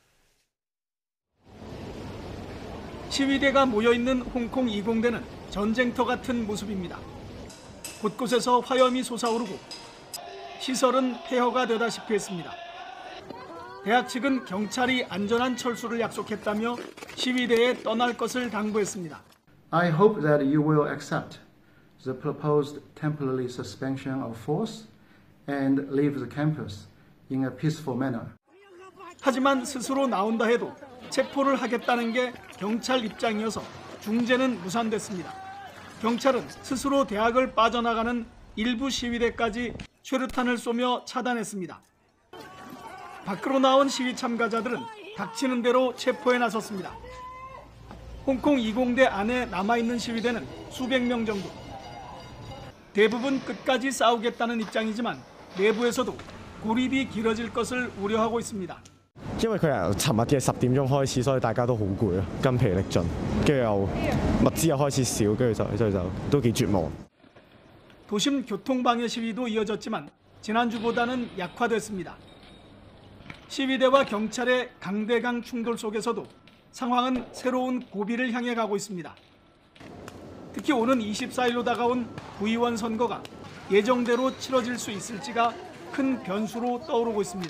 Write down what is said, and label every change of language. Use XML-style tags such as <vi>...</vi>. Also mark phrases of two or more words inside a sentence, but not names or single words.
<ko>시위대가 모여있는 홍콩 이공대는 전쟁터 같은 모습입니다. 곳곳에서 화염이 솟아오르고 시설은 폐허가 되다시피 했습니다. 대학 측은 경찰이 안전한 철수를 약속했다며 시위대에 떠날 것을 당부했습니다.</ko> <en>I hope that you will accept the proposed temporary suspension of force and leave the campus in a peaceful manner.</en> <ko>하지만 스스로 나온다 해도 체포를 하겠다는 게 경찰 입장이어서 중재는 무산됐습니다. 경찰은 스스로 대학을 빠져나가는 일부 시위대까지 최루탄을 쏘며 차단했습니다. 밖으로 나온 시위 참가자들은 닥치는 대로 체포에 나섰습니다. 홍콩 이공대 안에 남아있는 시위대는 수백 명 정도. 대부분 끝까지 싸우겠다는 입장이지만 내부에서도 고립이 길어질 것을 우려하고 있습니다.</ko> <yue>因為佢由尋日嘅10點鐘開始，所以大家都好攰啊，筋疲力盡，跟住又物資又開始少，跟住就都幾絕望。</yue> <ko>도심 교통방해 시위도 이어졌지만 지난주보다는 약화됐습니다. 시위대와 경찰의 강대강 충돌 속에서도 상황은 새로운 고비를 향해 가고 있습니다. 특히 오는 24일로 다가온 부의원 선거가 예정대로 치러질 수 있을지가 큰 변수로 떠오르고 있습니다.</ko>